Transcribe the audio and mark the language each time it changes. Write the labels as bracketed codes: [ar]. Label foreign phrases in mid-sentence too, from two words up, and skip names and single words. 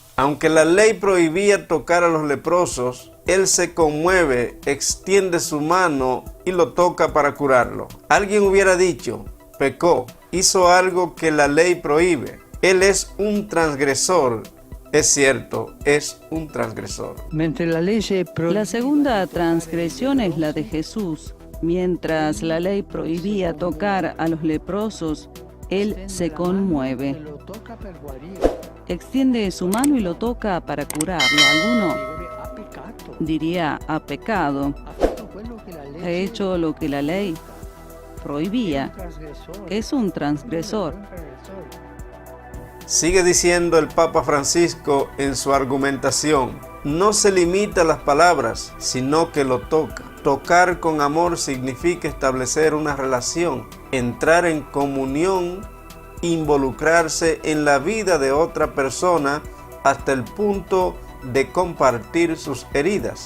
[es] Aunque la ley prohibía tocar a los leprosos, Él se conmueve, extiende su mano y lo toca para curarlo. Alguien hubiera dicho: pecó, hizo algo que la ley prohíbe. Él es un transgresor. Es cierto, es un transgresor. [it] Mentre la legge [es] La segunda transgresión es la de Jesús. Mientras la ley prohibía tocar a los leprosos, Él se conmueve, [it] lo tocca per guarire. [es] extiende su mano y lo toca para curarlo. Alguno [it] Ha peccato. [es] diría: ha pecado, [it] Ha fatto quello che la [es] ha [it] legge [es] hecho lo que la ley prohibía. [it] trasgressore. [es] Es un transgresor. Sigue diciendo el Papa Francisco en su argumentación: no se limita a las palabras, sino que lo toca. Tocar con amor significa establecer una relación, entrar en comunión, involucrarse en la vida de otra persona hasta el punto de compartir sus heridas.